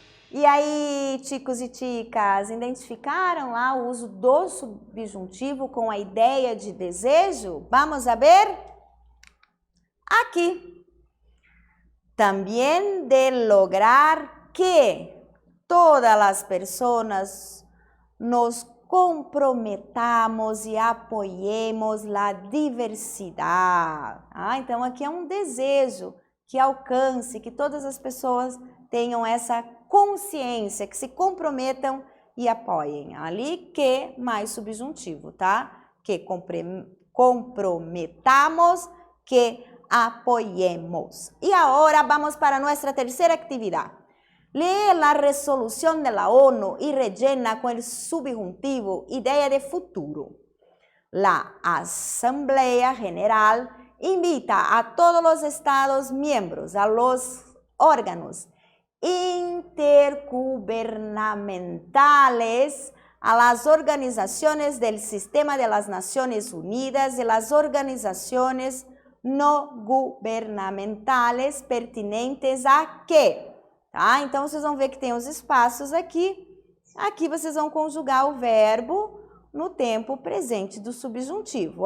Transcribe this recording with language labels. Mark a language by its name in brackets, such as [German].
[Portuguese] E aí, chicos e chicas, identificaram lá o uso do subjuntivo com a ideia de desejo? Vamos a ver? Aqui. [Spanish] También de lograr que todas las personas nos comprometamos [Portuguese] e apoiemos a diversidade. Então aqui é um desejo que alcance, que todas as pessoas tenham essa consciência, que se comprometam e apoiem. Ali que mais subjuntivo, tá? [Spanish] Que comprometamos, que apoyemos. Y ahora vamos para nuestra tercera actividad. Lee la resolución de la ONU y rellena con el subjuntivo idea de futuro. La Asamblea General invita a todos los Estados miembros, a los órganos intergubernamentales, a las organizaciones del Sistema de las Naciones Unidas y las organizaciones no gubernamentales pertinentes [Portuguese] a quê? Tá? Então, vocês vão ver que tem os espaços aqui. Aqui vocês vão conjugar o verbo no tempo presente do subjuntivo.